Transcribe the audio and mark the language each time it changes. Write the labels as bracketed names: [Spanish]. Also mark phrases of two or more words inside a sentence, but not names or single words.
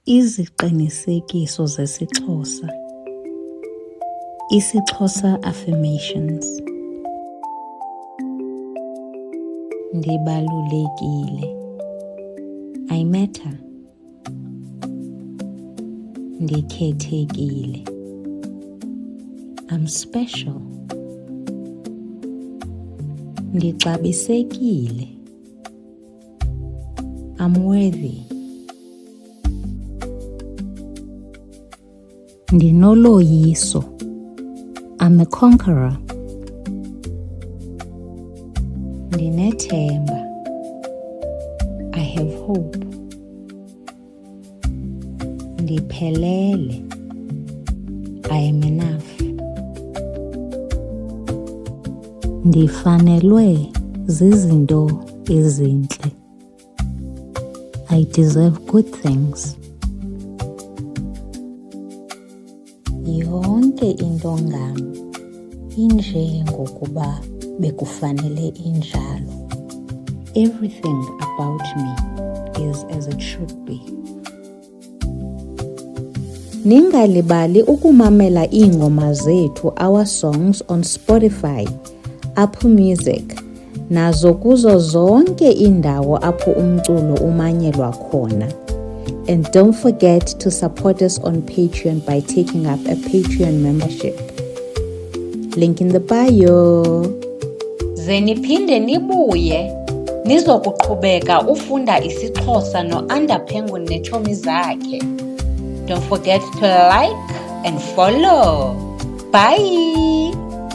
[Xhosa] Iziqinisekiso zesiXhosa. [English] isiXhosa affirmations. [Xhosa] Ndibalulekile. [English] I matter. Ndikhethekile. I'm special. Ndixabisekile. I'm worthy. Ndinoloyiso. I'm a conqueror. Ndinethemba. I have hope. Ndiphelele. I am enough. [Xhosa] Ndifanelwe zizinto ezintle. [English] I deserve good things. [Xhosa] Yonke into ngam inje ngokuba bekufanele injalo. [English] Everything about me is as it should be. [Xhosa] Ningalibali ukumamela iingoma zethu, [English] our songs, on Spotify, Apple Music, [Xhosa] nazo kuzo zonke indawo apho umculo umanyelwa khona. [English] And don't forget to support us on Patreon by taking up a Patreon membership. Link in the bio. [Xhosa] Ze niphinde nibuye nizokuqhubeka ufunda isiXhosa no-Under Penguin neetshomi zakhe. [English] Don't forget to like and follow. Bye!